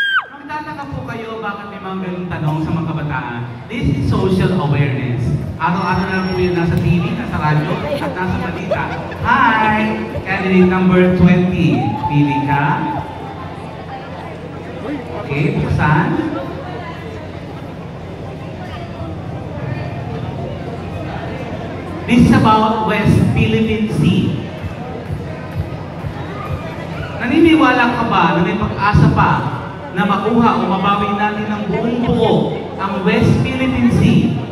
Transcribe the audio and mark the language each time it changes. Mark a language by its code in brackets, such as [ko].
[tl] Magtataka po kayo bakit may mga ganung tanong sa mga kabataan. [en] This is social awareness. [tl] Araw-araw na po yun nasa TV, nasa radyo, at nasa balita. Hi! [en] Candidate number 20. [tl] Pili ka. Okay, buksan. [en] This is about West Philippine Sea. [tl] Naniniwala ka ba na may pag-asa pa na makuha o mabawi natin ng buong buo ang West Philippine Sea